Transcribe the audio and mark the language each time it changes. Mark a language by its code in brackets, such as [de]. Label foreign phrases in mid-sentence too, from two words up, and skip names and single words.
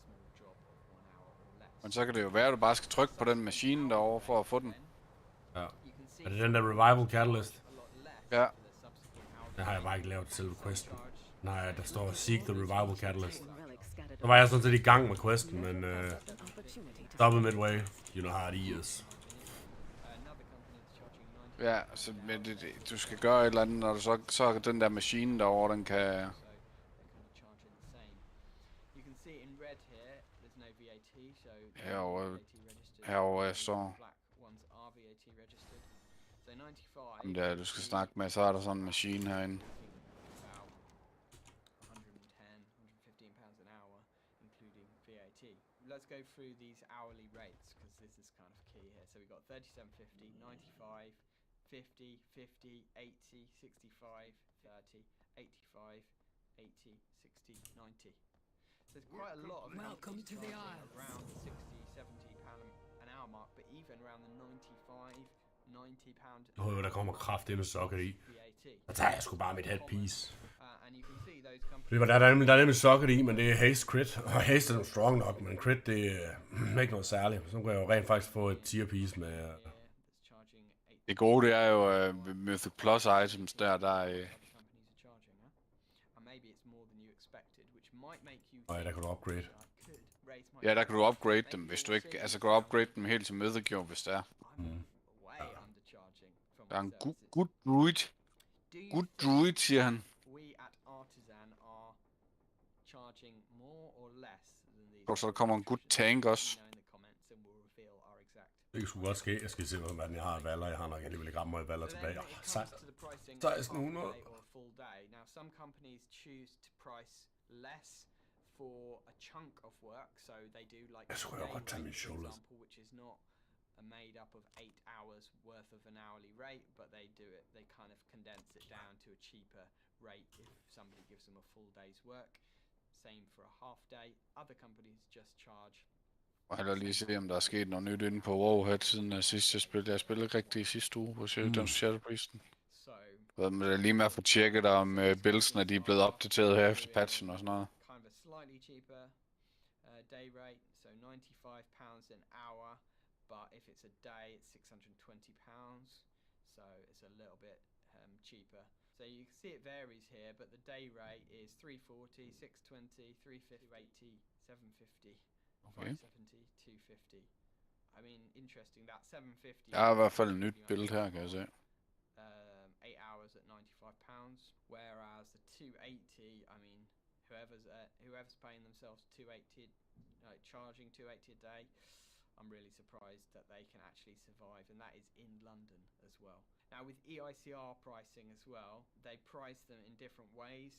[da] Men så kan det jo være, at du bare skal trykke på den maskine derovre for at få den. Ja. Er det den der Revival Catalyst? Ja. Den har jeg bare ikke lavet selve questen. Nej, der står Seek the Revival Catalyst. Så var jeg sådan set i gang med questen, men stoppede midway. [en] You know how it is. [da] Ja, så men du skal gøre et eller andet, når du så den der maskine derovre, den kan... Herovre står... Jamen der, du skal snakke med, så er der sådan en maskine herinde. [en] Let's go through these hourly rates because this is kind of key here. So we've got 37.50, 95, 50, 50, 80, 65, 30, 85, 80, 60, 90. So there's quite a lot of Welcome to the Isles. Around the 60, 70 pound an hour mark, but even around the 95, 90 pound. [da] Der kommer kraftedeme sokker i. Så tager jeg sgu bare mit headpiece. Det var der er nemlig socket i, men det er [en] haste crit. [da] Og haste er jo strong nok, men crit det er ikke noget særligt. Så kan jeg jo rent faktisk få et [en] tier piece [da] med... Det gode det er jo Mythic Plus items der er... Og der kan du upgrade. Ja, der kan du upgrade dem, hvis du ikke... Altså kan du upgrade dem helt til Mythic jo, hvis det er. Der er en [en] good druid. Good druid, [da] siger han. Og så der kommer en [en] good tank [da] også. Det kan sgu godt ske. Jeg skal se, hvordan jeg har af valder. Jeg har nok alligevel ikke ramt mig valder tilbage. 1600. [en] Now some companies choose to price less for a chunk of work, so they do like [da] jeg skulle godt tage min shoulder. [en] Which is not made up of 8 hours worth of an hourly rate, but they do it, they kind of condense it down to a cheaper rate if somebody gives them a full day's work. Same for a half day. Other companies just charge. [da] Og heller lige se, om der er sket noget nyt inde på Warhead siden sidst jeg spillede. Jeg spillede ikke rigtig i sidste uge på Shadowpriesten. Men lige med at få tjekket om buildsene de er blevet opdateret her efter patchen og sådan noget. [en] Kind of a slightly cheaper day rate, so £95 an hour, but if it's a day it's £620, so it's a little bit cheaper. So you can see it varies here, but the day rate is £340, £620, £350, £80, £750, £570, £250. I mean, interesting, that £750... [da] Der er i hvert fald et nyt build her, kan jeg se. [en] 8 hours at £95, whereas the 280, I mean, whoever's paying themselves 280, charging 280 a day, I'm really surprised that they can actually survive, and that is in London as well. Now with EICR pricing as well, they price them in different ways.